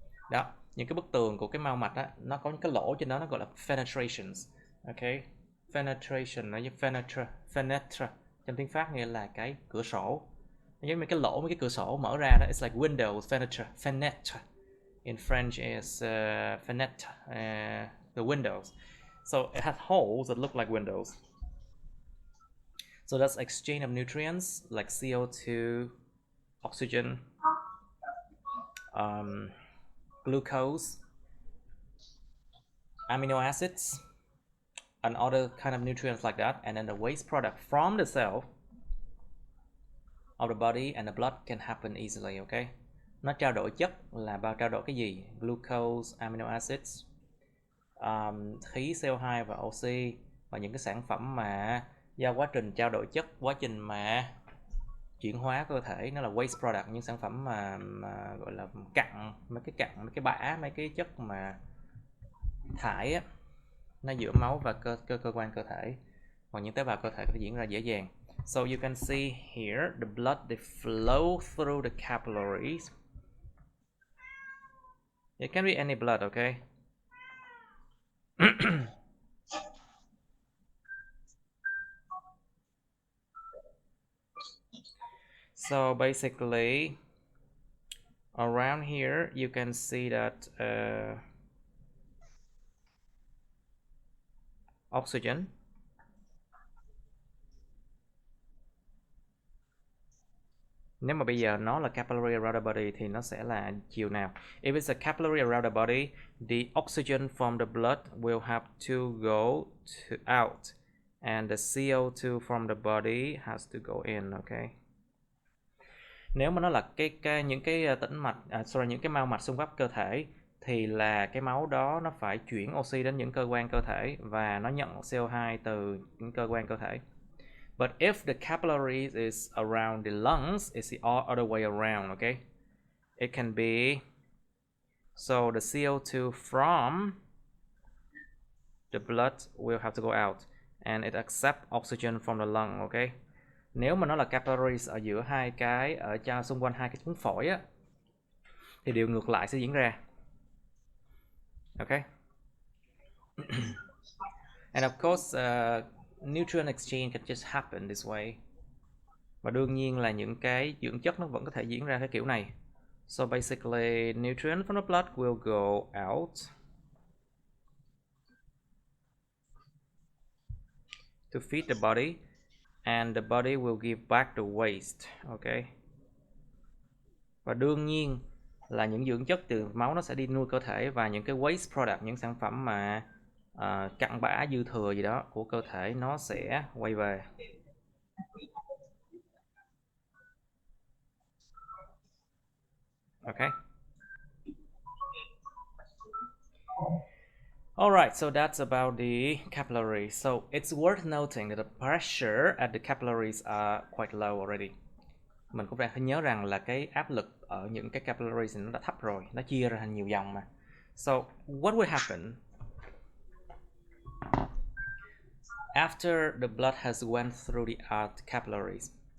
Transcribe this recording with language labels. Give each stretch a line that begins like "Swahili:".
Vietnamese: Đó, những cái bức tường của cái mao mạch á, nó có những cái lỗ trên đó, nó gọi là penetrations. Okay, penetration nó như fenetra trong tiếng Pháp nghĩa là cái cửa sổ. Giống như cái lỗ, mấy cái cửa sổ mở ra đó,
English: it's like windows. Fenetra in French is fenêtre, the windows. So it has holes that look like windows. So that's exchange of nutrients like CO2, oxygen, glucose, amino acids, and other kind of nutrients like that. And then the waste product from the cell of the body and the blood can happen easily.
Vietnamese: Okay, nó trao đổi chất là bao trao đổi cái gì? Glucose, amino acids, khí CO2 và oxy, và những cái sản phẩm mà do quá trình trao đổi chất, quá trình mà chuyển hóa cơ thể, nó là waste product, những sản phẩm mà gọi là cặn, mấy cái bã, mấy cái chất mà thải á, nó giữa máu và cơ quan cơ thể hoặc những tế bào cơ thể có thể diễn ra dễ dàng.
English: So you can see here the blood they flow through the capillaries. It can be any blood, okay? So basically around here you can see that oxygen
Vietnamese: Nếu mà bây giờ nó là capillary
English: around the body
Vietnamese: thì nó sẽ là chiều nào?
English: If it's a capillary around the body, the oxygen from the blood will have to go out and the CO2 from the body has to go in, okay?
Vietnamese: Nếu mà nó là những cái tĩnh mạch, những cái mao mạch xung quanh cơ thể thì là cái máu đó nó phải chuyển oxy đến những cơ quan cơ thể và nó nhận CO2 từ những cơ quan cơ thể.
English: But if the capillaries is around the lungs, it's the other way around, okay? It can be, so the CO2 from the blood will have to go out and it accept oxygen from the lung, okay?
Vietnamese: Nếu mà nó là capillaries ở giữa hai cái, ở xung quanh hai cái ống phổi á, thì điều ngược lại sẽ diễn ra. Okay?
English: And of course, nutrient exchange can just happen this way.
Vietnamese: Và đương nhiên là những cái dưỡng chất nó vẫn có thể diễn ra cái kiểu này.
English: So basically, nutrients from the blood will go out to feed the body, and the body will give back the waste. Okay.
Vietnamese: Và đương nhiên là những dưỡng chất từ máu nó sẽ đi nuôi cơ thể, và những cái waste product, những sản phẩm mà cặn bã dư thừa gì đó của cơ thể nó sẽ quay về.
English: Okay. Alright, so that's about the capillaries. So it's worth noting that the pressure at the capillaries are quite low already.
Vietnamese: Mình cũng phải nhớ rằng là cái áp lực ở những cái capillaries nó đã thấp rồi, nó chia ra thành nhiều dòng mà.
English: So what will happen after the blood has went through the capillaries?